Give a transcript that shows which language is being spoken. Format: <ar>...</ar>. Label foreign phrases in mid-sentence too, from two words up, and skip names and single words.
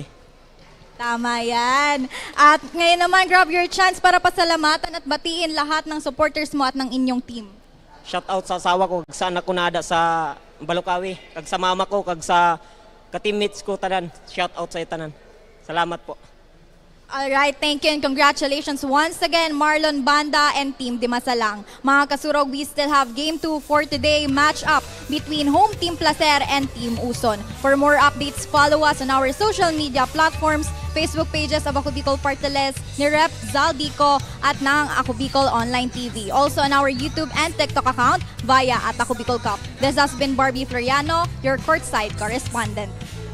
<tl>Tama yan. At ngayon naman,</tl> <en>grab your chance</en> <tl>para pasalamatan at batiin lahat ng supporters mo at ng inyong team.</tl> <en>Shout out</en> <hil>sa asawa ko, kag sa anak ko nada sa Balukawi, kag sa mama ko, kag sa ka-teammates ko tanan.</hil> <en>Shout out</en> <hil>sa tanan. Salamat po.</hil> <en>Alright, thank you and congratulations once again Marlon Banda and Team Dimasalang.</en> <bik>Mga kasurog,</bik> <en>we still have Game 2 for today, match up between Home Team Placer and Team Uson. For more updates, follow us on our social media platforms, Facebook pages of Ako Bicol Party List, ni Rep Zaldico at ng Ako Bicol Online TV. Also on our YouTube and TikTok account via @Ako Bicol Cup. This has been Barbie Floriano, your courtside correspondent.</en>